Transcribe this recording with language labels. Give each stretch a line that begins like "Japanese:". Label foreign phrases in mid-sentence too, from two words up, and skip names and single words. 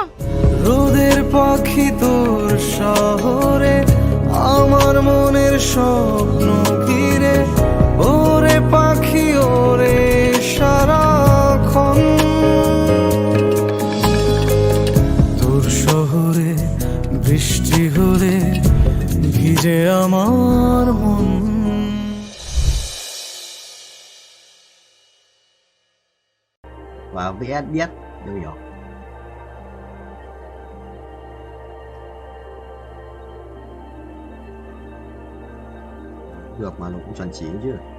Bangla: রোদের পাখি তোর শহরে আমার মনের স্বপ্ন ঘিরে, ওরে পাখি ওরে সারাক্ষণ তোর শহরে বৃষ্টি হলে ভিজে আমার মন।
Vietnamese: Và biết New York. Được mà nó cũng chuẩn chỉ chứ.